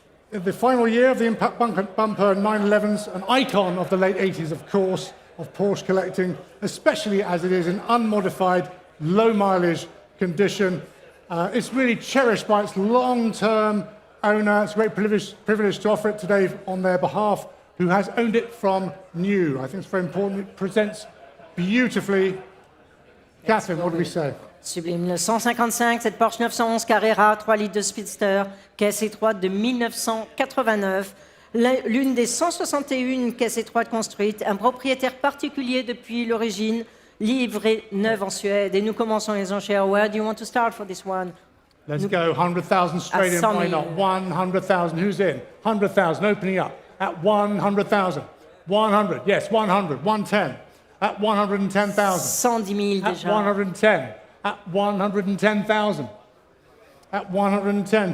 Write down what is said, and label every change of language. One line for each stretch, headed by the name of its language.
English: The final year of the Impact Bumper 911s. An icon of the late 80s, of course, of Porsche collecting, especially as it is in unmodified, low mileage condition. It's really cherished by its long-term owner. It's a great privilege to offer it today on their behalf, who has owned it from new. I think it's very important. It presents beautifully. Catherine, what do we say?
French: Sublime. Le 155, cette Porsche 911 Carrera, 3 litres de speedster, caisse étroite de 1989. L'une des 161 caisses étroites construites, un propriétaire particulier depuis l'origine, livré neuve en Suède. Et nous commençons les enchères.
English: Where do you want to start for this one? Let's go. 100,000 straight in. Why not? 100,000. Who's in? 100,000. Opening up at 100,000. 100. Yes, 100. 110. At 110,000.
French: 110 000
English: At
French: déjà.
English: 110. At 110,000. At 110.